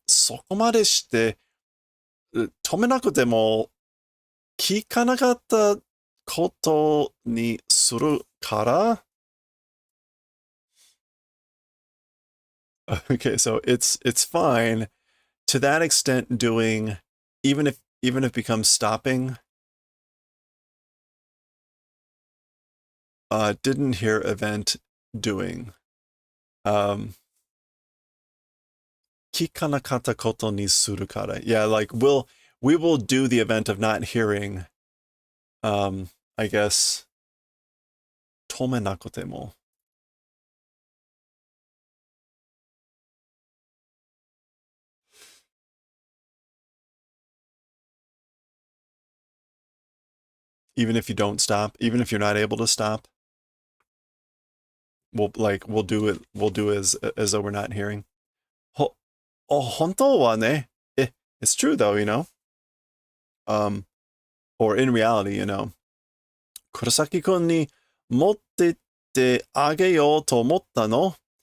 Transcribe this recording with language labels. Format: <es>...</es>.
<ja>そこまでして、止めなくても、聞かなかったことにするから。</ja> <en>Okay, so it's fine to that extent doing, even if it becomes stopping. Didn't hear event doing.</en> <ja>聞かなかったことにするから.</ja> <en>Yeah, like we will do the event of not hearing. I guess 止めなくても. Even if you don't stop, even if you're not able to stop, we'll do as though we're not hearing.</en> <ja>本当はね.</ja> <en>It's true though, you know. Or in reality, you know.</en> <ja>kurosaki kun ni motteってあげようと思ったの?</ja>